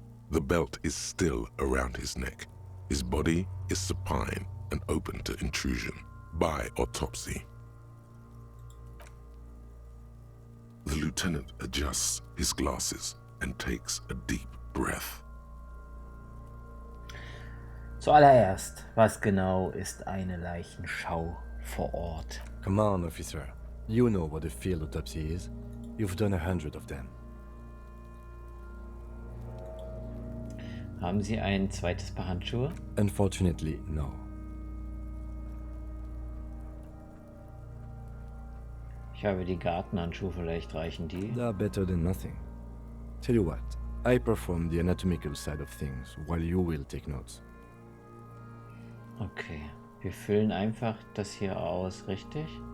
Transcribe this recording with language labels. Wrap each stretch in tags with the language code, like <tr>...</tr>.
<en>The belt is still around his neck. His body is supine and open to intrusion by autopsy. The lieutenant adjusts his glasses and takes a deep breath.</en> <de>Zuallererst, was genau ist eine Leichenschau vor Ort?</de> <en>Come on, officer. You know what a field autopsy is. You've done 100 of them.</en> <de>Haben Sie ein zweites Paar Handschuhe?</de> <en>Unfortunately, no.</en> <de>Ich habe die Gartenhandschuhe, vielleicht reichen die.</de> <en>They're better than nothing. Tell you what, I perform the anatomical side of things while you will take notes.</en> <de>Okay, wir füllen einfach das hier aus, richtig?</de>